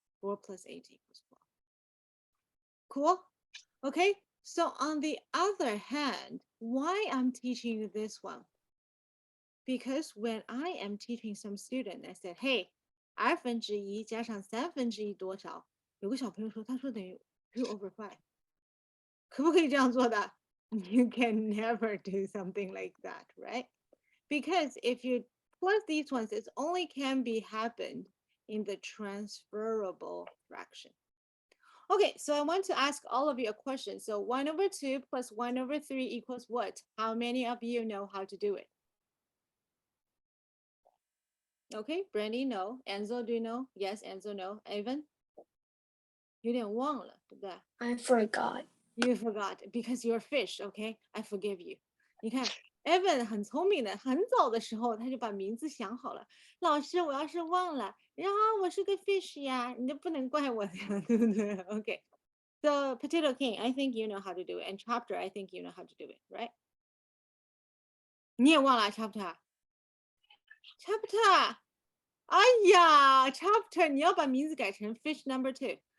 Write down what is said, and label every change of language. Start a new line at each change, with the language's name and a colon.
English: 4 plus 8 equals 12. Cool? Okay, so on the other hand, why I'm teaching you this one? Because when I am teaching some student, I said, hey,
Chinese: 1/2加上1/3多少？有个小朋友说，他说等于 2/5。可不可以这样做的？
English: You can never do something like that, right? Because if you plus these ones, it only can be happened in the transferable fraction. Okay, so I want to ask all of you a question. So 1/2 plus 1/3 equals what? How many of you know how to do it? Okay, Brandy, no. Enzo, do you know? Yes, Enzo, no. Evan?
Chinese: 有点忘了，对不对？
English: I forgot. You forgot because you're fish, okay? I forgive you.
Chinese: 你看 Evan 很聪明的，很早的时候他就把名字想好了。老师，我要是忘了，然后我是个 fish 呀，你就不能怪我的，对不对？Okay.
English: So Potato King, I think you know how to do it, and Chapter, I think you know how to do it, right?
Chinese: 你也忘了 Chapter? Chapter, 哎呀 Chapter, 你要把名字改成
English: fish number 2.